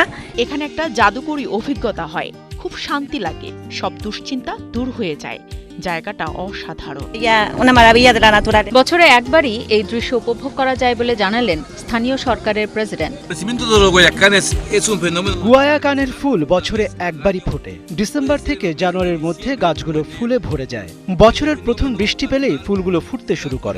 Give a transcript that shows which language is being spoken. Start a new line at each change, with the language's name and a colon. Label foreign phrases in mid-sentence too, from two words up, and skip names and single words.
Bangla: এখানে একটা জাদুকরী অভিজ্ঞতা হয়, খুব শান্তি লাগে, সব দুশ্চিন্তা দূর হয়ে যায়। জায়গাটা অসাধারণ।
Spanish: Una maravilla de la naturaleza.
Bangla: বছরে একবারই এই দৃশ্য উপভোগ করা যায় বলে জানালেন স্থানীয় সরকারের প্রেসিডেন্ট। গুয়ায়াকানের ফুল বছরে একবারই ফোটে। ডিসেম্বর থেকে জানুয়ারির মধ্যে গাছগুলো ফুলে ভরে যায়। বছরের প্রথম বৃষ্টি পেলেই ফুলগুলো ফুটতে শুরু করে।